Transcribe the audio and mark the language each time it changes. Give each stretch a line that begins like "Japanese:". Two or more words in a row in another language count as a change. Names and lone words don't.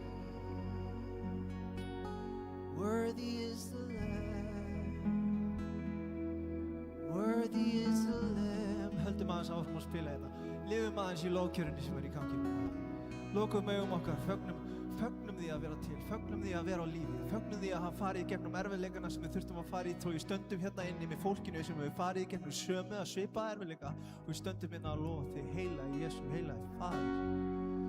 English: Worthy is the Lamb. Worthy is the Lamb.
Icelandic: Höldum aðeins áfram að spila þetta. Lifum aðeins í lóðkjörunni sem er í gangi núna. Lokum augum okkar, fögnum því að vera til, fögnum því að vera á lífi, fögnum því að hafa farið í gegnum erfiðleikana sem við þurftum að fara í, þó við stöndum hérna inni með fólkinu sem við farið í gegnum sömu að svipaða erfiðleika og við stöndum hérna að lofa þig, heilagi Jesú, heilagi Faðir.